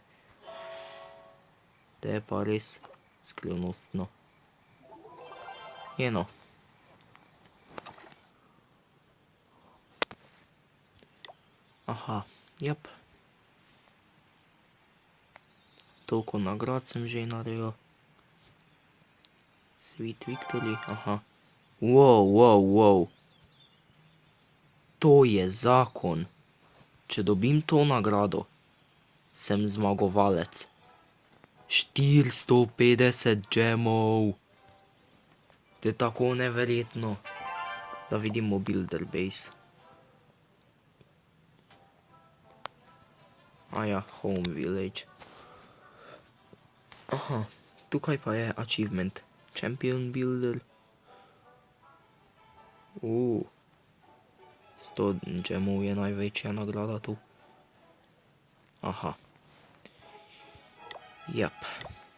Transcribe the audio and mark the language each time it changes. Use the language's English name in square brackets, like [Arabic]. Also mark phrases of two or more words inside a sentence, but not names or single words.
[Slovenian] To je pa res skrivnostno. Aha, jep. Toliko nagrad sem že naredil. [English] Sweet victory, aha. Wow. [Slovenian] To je zakon. Če dobim to nagrado, sem zmagovalec. 450 gemov. To je tako neverjetno. Da vidimo [English] builder base. Home village. [Slovenian] Aha, tukaj pa je achievement. [English] Champion builder. [Slovenian] 100 gemov je največja nagrada tu. Aha. Jep.